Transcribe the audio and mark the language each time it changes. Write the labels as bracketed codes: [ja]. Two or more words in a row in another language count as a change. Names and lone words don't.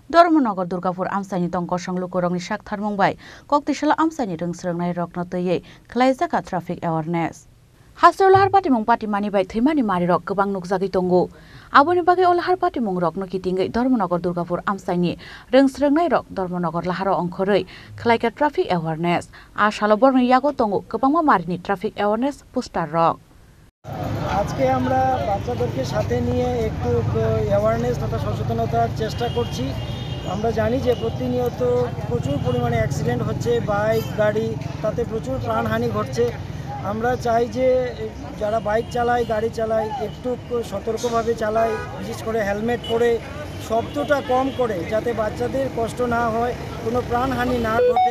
[trp] धर्मनगर दुर्गापुर आमसाइनि तंकसं लुकुरंनि साकथार मुंबाइ कक्तिशाला आमसाइनि रोंस्रोंनाय रकनतयै खलाइजाका [en] traffic awareness [trp] हास्रो लाहार पाटिमुं पाटिमानि बाय थैमानि मारिरक गोबां नुकजागै दंगो आबोनि बागै लाहार पाटिमुं रकनो किटिंगै धर्मनगर दुर्गापुर आमसाइनि रोंस्रोंनाय रक धर्मनगर लाहार अंखरै खलाइका [en] traffic awareness [trp] आशालो बरनि यागो दंगो गोबांमा मारिनि [en] traffic awareness poster [trp] रक [bn] আজকে আমরা বাচ্চাদেরকে সাথে নিয়ে একটু অ্যাওয়ারনেস তথা সচেতনতার চেষ্টা করছি। আমরা জানি যে প্রতিনিয়ত প্রচুর পরিমাণে অ্যাক্সিডেন্ট হচ্ছে, বাইক গাড়ি, তাতে প্রচুর প্রাণহানি ঘটছে। আমরা চাই যে যারা বাইক চালায় গাড়ি চালায় একটু সতর্কভাবে চালায়, বিশেষ করে হেলমেট পরে শব্দটা কম করে, যাতে বাচ্চাদের কষ্ট না হয়, কোনো প্রাণহানি না ঘটে।